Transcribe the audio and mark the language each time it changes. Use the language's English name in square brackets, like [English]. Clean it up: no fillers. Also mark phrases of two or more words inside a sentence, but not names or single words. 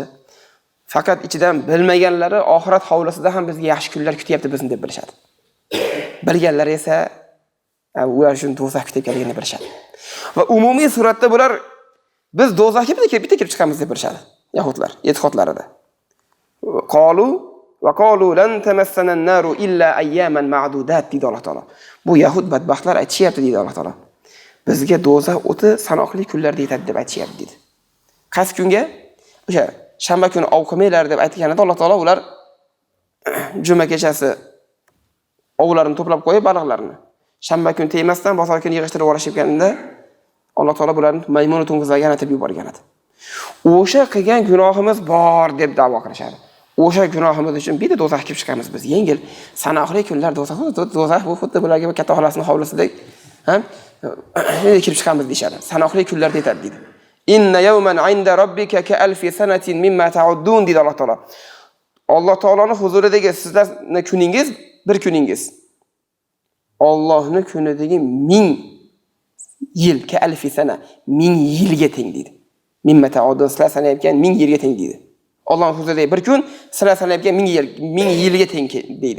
[Uzbek] Faqat ichidan bilmaganlari oxirat hovlisida ham bizga yaxshi kunlar kutyapti bizni deb bilishadi. Bilganlar esa ular uchun do'zax kutayotganligini bilishadi. Va umumiy suratda bular biz do'zaxga bitta kirib chiqamiz deb bilishadi. Yahudlar e'tiqodlarida. [Arabic] قالوا لن تمسنا النار إلا أياما معدودات [Uzbek] deydi Alloh taolo. Bu yahud badbaxtlar aytishyapti deydi Alloh taolo. Bizga do'zax o'ti sanoqli kunlarda yetadi deb aytishyapti deydi. Qaysi kunga? O'sha shanba kuni ov qilmanglar deb aytganida Alloh taolo ular juma kechasi ovlarini to'plab qo'yib baliqlarni shanba kuni tegmasdan bozor kuni yig'ishtirib olishibganida Alloh taolo bularni maymun to'ng'izlarga anatib yuborgan edi. O'sha qilgan gunohimiz bor deb da'vo qilishadi. O'sha gunohimiz uchun bitta do'zax kirib chiqamiz biz. Yengil, sanoqli kunlar do'zax bu xuddi bularga katta xolasining hovlisidek, kirib chiqamiz deyshadi. Sanoqli kunlar yetadi deydi. [Arabic] إن يوما عند ربك كألف سنة مما تعدون [Uzbek] deydi Alloh taolo. Alloh taoloning huzuridagi sizlarning kuningiz bir kuningiz. Allohning kunidagi 1000 yil [Arabic] كألف سنة [Uzbek] 1000 yilga teng deydi. [Arabic] مما تعدون [Uzbek] sizlar sanayotgan 1000 yilga teng deydi. Alloh huzuridagi bir kun sizlar sanayotgan 1000 yilga teng deydi.